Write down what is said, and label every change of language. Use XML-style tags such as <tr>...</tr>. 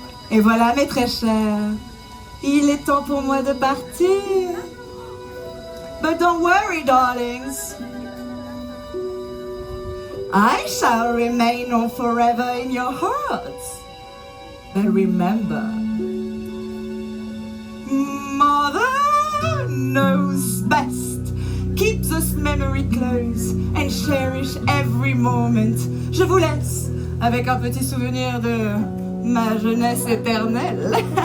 <fr>Et voilà, mes très chers, il est temps pour moi de partir.</fr> <en>But don't worry, darlings. I shall remain on forever in your hearts. But remember, Mother knows best. Keep this memory close and cherish every moment.</en> <fr>Je vous laisse avec un petit souvenir de ma jeunesse éternelle.</fr>